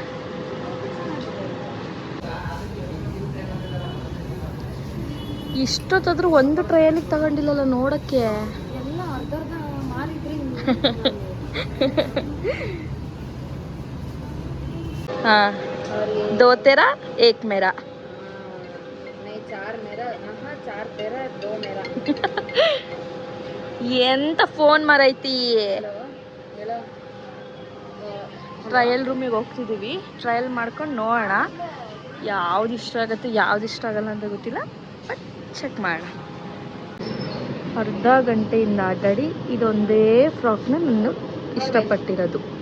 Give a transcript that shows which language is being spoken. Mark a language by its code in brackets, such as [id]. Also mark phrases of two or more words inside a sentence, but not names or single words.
[kn] ಇಷ್ಟೊತ್ತಾದ್ರೂ ಒಂದು ಟ್ರಯಲಿಗೆ ತಗೊಂಡಿಲ್ಲಲ್ಲ ನೋಡಕ್ಕೆ. ಹಾ, [hi] दो तेरा एक मेरा. नहीं, 4 मेरा. हाँ, 4 तेरा 2 मेरा. [kn] ಎಂತ ಫೋನ್ ಮರೈತಿ. [en] trial roomige [kn] ಹೋಗ್ತಿದ್ದೀವಿ. ಟ್ರಯಲ್ ಮಾಡ್ಕೊಂಡು ನೋಡೋಣ ಯಾವ್ದು ಇಷ್ಟ ಆಗುತ್ತೆ ಯಾವ್ದು ಇಷ್ಟ ಆಗಲ್ಲ ಅಂತ ಗೊತ್ತಿಲ್ಲ, [en] but check [kn] ಮಾಡೋಣ. ಅರ್ಧ ಗಂಟೆಯಿಂದ ಆಟಾಡಿ ಇದೊಂದೇ ಫ್ರಾಕ್ನ ನಾನು ಇಷ್ಟಪಟ್ಟಿರೋದು.